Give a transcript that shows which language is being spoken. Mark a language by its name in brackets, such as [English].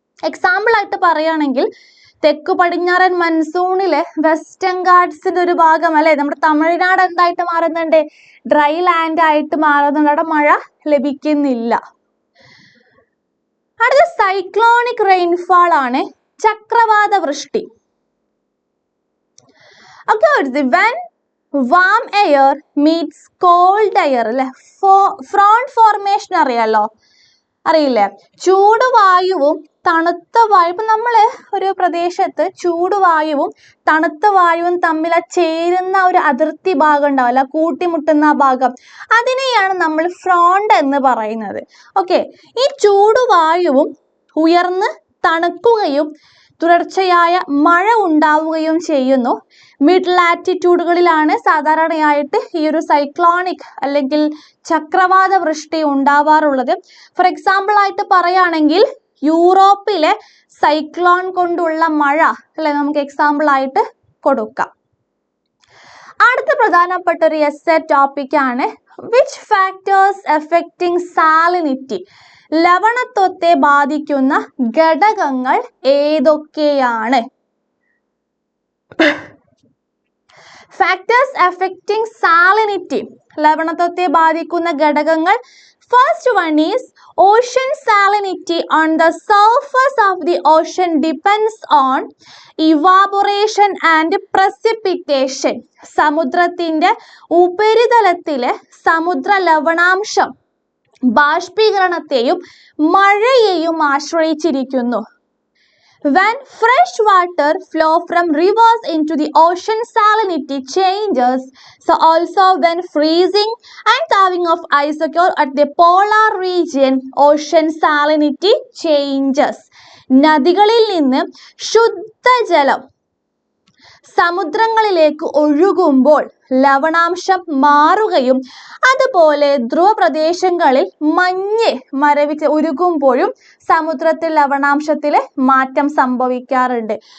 [Malayalam] Example ആയിട്ട് പറയുകയാണെങ്കിൽ തെക്കു പടിഞ്ഞാറൻ മൺസൂണിലെ വെസ്റ്റേൺ ഗാഡ്സിന്റെ ഒരു ഭാഗം, അല്ലെ, നമ്മുടെ തമിഴ്നാട് എന്തായിട്ട് മാറുന്നുണ്ട്? ഡ്രൈ ലാൻഡ് ആയിട്ട് മാറുന്നുണ്ട്. അവിടെ മഴ ലഭിക്കുന്നില്ല. അടുത്ത സൈക്ലോണിക് റെയിൻഫാൾ ആണ്, ചക്രവാത വൃഷ്ടി. [English] When warm air meets cold air, [Malayalam] അല്ലെ, ഫ്രോണ്ട് ഫോർമേഷൻ അറിയില്ലേ? ചൂടുവായുവും തണുത്ത വായു, ഇപ്പൊ നമ്മള് ഒരു പ്രദേശത്ത് ചൂടുവായുവും തണുത്ത വായുവും തമ്മിൽ ചേരുന്ന ഒരു അതിർത്തി ഭാഗം ഉണ്ടാവില്ല, കൂട്ടിമുട്ടുന്ന ആ ഭാഗം, അതിനെയാണ് നമ്മൾ ഫ്രോണ്ട് എന്ന് പറയുന്നത്. ഓക്കെ, ഈ ചൂടുവായുവും ഉയർന്ന് തണുക്കുകയും തുടർച്ചയായ മഴ ഉണ്ടാവുകയും ചെയ്യുന്നു. മിഡ് ലാറ്റിറ്റ്യൂഡുകളിലാണ് സാധാരണയായിട്ട് ഈ ഒരു സൈക്ലോണിക് അല്ലെങ്കിൽ ചക്രവാത വൃഷ്ടി ഉണ്ടാവാറുള്ളത്. ഫോർ എക്സാമ്പിൾ ആയിട്ട് പറയുകയാണെങ്കിൽ യൂറോപ്പിലെ സൈക്ലോൺ കൊണ്ടുള്ള മഴ, അല്ലെ, നമുക്ക് എക്സാമ്പിൾ ആയിട്ട് കൊടുക്കാം. അടുത്ത പ്രധാനപ്പെട്ട ഒരു എസ്സേ ടോപ്പിക് ആണ് [English] which factors affecting salinity, [Malayalam] ലവണത്വത്തെ ബാധിക്കുന്ന ഘടകങ്ങൾ ഏതൊക്കെയാണ്? [English] factors affecting salinity, [Malayalam] ലവണത്വത്തെ ബാധിക്കുന്ന ഘടകങ്ങൾ. [English] First one is ocean salinity on the surface of the ocean depends on evaporation and precipitation. [Malayalam] സമുദ്രത്തിന്റെ ഉപരിതലത്തിലെ സമുദ്ര ലവണാംശം ബാഷ്പീകരണത്തെയും മഴയെയും ആശ്രയിച്ചിരിക്കുന്നു. [English] When fresh water flow from rivers into the ocean, salinity changes. So also when freezing and thawing of ice occur at the polar region, ocean salinity changes. [Malayalam] നദികളിൽ നിന്ന് ശുദ്ധജലം സമുദ്രങ്ങളിലേക്ക് ഒഴുകുമ്പോൾ ലവണാംശം മാറുകയും അതുപോലെ ധ്രുവ പ്രദേശങ്ങളിൽ മഞ്ഞ് മരവിച്ച് ഉരുകുമ്പോഴും സമുദ്രത്തിൽ ലവണാംശത്തിൽ മാറ്റം സംഭവിക്കാറുണ്ട്.